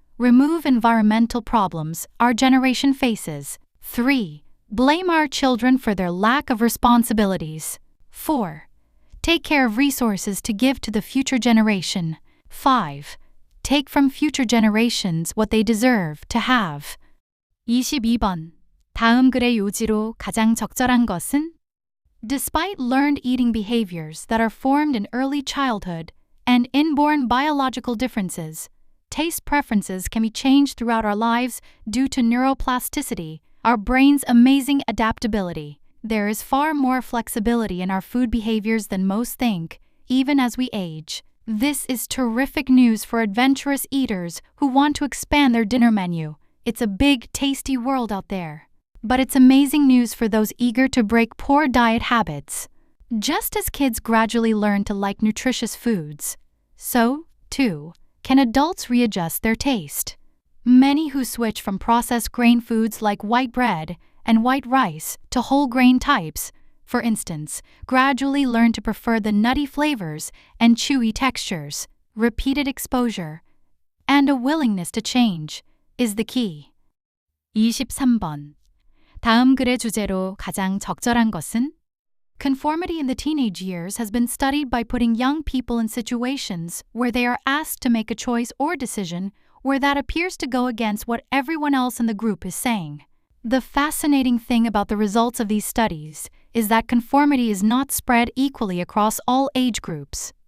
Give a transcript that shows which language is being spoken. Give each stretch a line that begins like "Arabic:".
English: Remove environmental problems our generation faces. 3. Blame our children for their lack of responsibilities. 4. Take care of resources to give to the future generation. 5. Take from future generations what they deserve to have.
Korean: 22번. 다음 글의 요지로 가장 적절한 것은?
English: Despite learned eating behaviors that are formed in early childhood and inborn biological differences, taste preferences can be changed throughout our lives due to neuroplasticity, our brain's amazing adaptability. There is far more flexibility in our food behaviors than most think, even as we age. This is terrific news for adventurous eaters who want to expand their dinner menu. It's a big, tasty world out there. But it's amazing news for those eager to break poor diet habits. Just as kids gradually learn to like nutritious foods, so, too, can adults readjust their taste. Many who switch from processed grain foods like white bread and white rice to whole grain types, for instance, gradually learn to prefer the nutty flavors and chewy textures. Repeated exposure and a willingness to change is the key.
Korean: 23번. 다음 글의 주제로 가장 적절한 것은?
English: Conformity in the teenage years has been studied by putting young people in situations where they are asked to make a choice or decision where that appears to go against what everyone else in the group is saying. The fascinating thing about the results of these studies is that conformity is not spread equally across all age groups.